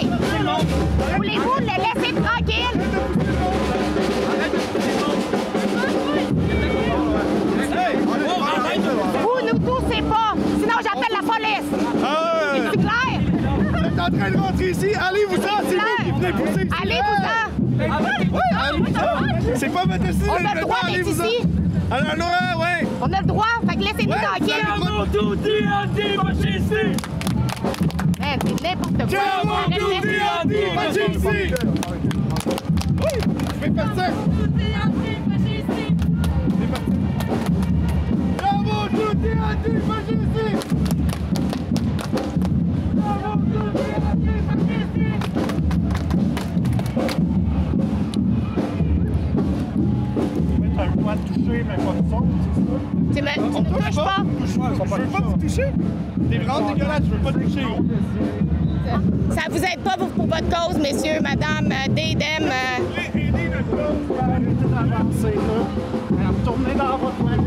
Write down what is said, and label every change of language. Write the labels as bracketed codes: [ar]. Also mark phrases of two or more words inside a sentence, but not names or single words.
[fr] Voulez-vous le laisser tranquille? Vous nous toussez pas, sinon j'appelle la police. C'est clair? Vous êtes en train de rentrer ici, allez-vous-en, c'est vous qui venez pousser ici. Allez-vous-en! Ouais, allez-vous-en. C'est pas votre décision. On a le droit d'être ici. On a le droit, ouais. On a le droit, fait que laissez-nous tranquille. [it] Siamo tutti antifascisti. [fr] Man, c'est n'importe quoi. [it] Siamo tutti antifascisti. [fr] Oui, je vais partir. [it] Siamo tutti antifascisti. Siamo tutti antifascisti. [fr] Un point de toucher, mais pas de son, c'est ça? Tu me touches pas? Je veux pas vous toucher. T'es vraiment dégueulasse, je veux pas te toucher. Ça vous aide pas pour votre cause, messieurs, madame, Dédem. Aidez notre cause pour arrêter d'avancer, là. Retournez dans votre manif.